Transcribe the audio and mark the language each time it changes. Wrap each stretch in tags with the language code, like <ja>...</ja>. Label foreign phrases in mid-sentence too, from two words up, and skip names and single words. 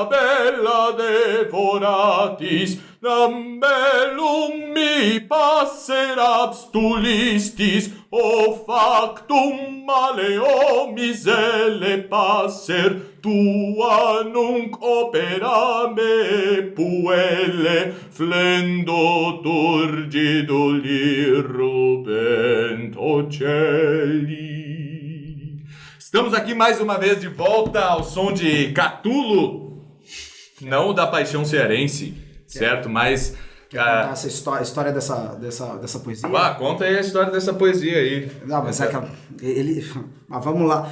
<la>bella devoratis, nam bellum mi passer abstulistis, o factum male o misele passer, tua nunc opera me puelle, flendo turgido lirrubent ocelli.</la> <pt>Estamos aqui mais uma vez de volta ao som de Catulo, não da Paixão Cearense, certo? Mas... Quer contar essa história dessa poesia? Conta aí a história dessa poesia aí. Não, mas é que ele... Mas vamos lá.</pt>